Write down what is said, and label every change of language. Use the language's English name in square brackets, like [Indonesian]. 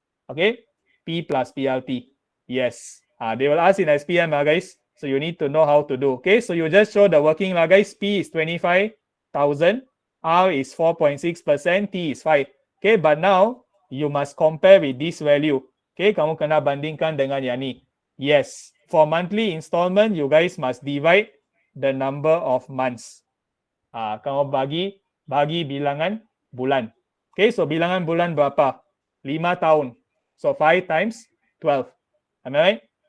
[English] Okay, P plus PLT. Yes. They will ask in SPM guys. So you need to know how to do. Okay, so you just show the working guys. P is 25,000. R is 4.6%. T is 5. Okay, but now you must compare with this value. [Malay] Okay, kamu kena bandingkan dengan yang ni. [English] Yes, for monthly installment, you guys must divide the number of months. [Malay] Kamu bagi bilangan bulan. [English] Okay, so [Malay] bilangan bulan berapa? 5 tahun. [English] So 5 times 12. Am I right?